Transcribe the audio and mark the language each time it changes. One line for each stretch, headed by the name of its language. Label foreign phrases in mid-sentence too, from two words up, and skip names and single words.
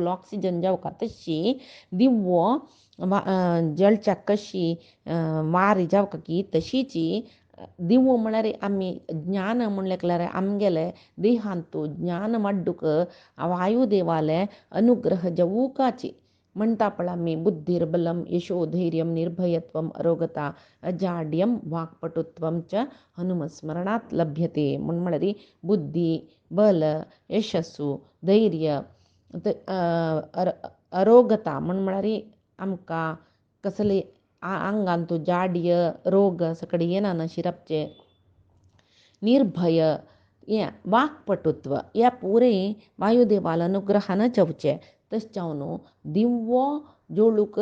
Konkani: ऑक्सिजन जावका तशी दिवो जळच्याक कशी वार जावका की तशीच दिवो म्हळ्यार आमी ज्ञान म्हणल्यार आमगेले देहांत ज्ञान वाडूक वायुदेवाले अनुग्रह जावूकाची म्हणटा पळय आमी
Sanskrit: बुद्धिर्बलम यशोधैर्यम निर्भयत्वम अरोगता अजाड्यम वाक्पटुत्वम च हनुमस्मरणात लभ्यते
Konkani: म्हळ्यार बुद्धी बल यशस्सु धैर्य अरोगता म्हळ्यार आमकां कसले आंगांत जाड्य रोग सकट येना शिरपचे निर्भय हें वाक्पटुत्व हें पुरें वायुदेवाल अनुग्रहान जावचें तशें जावन दिवो जोळूक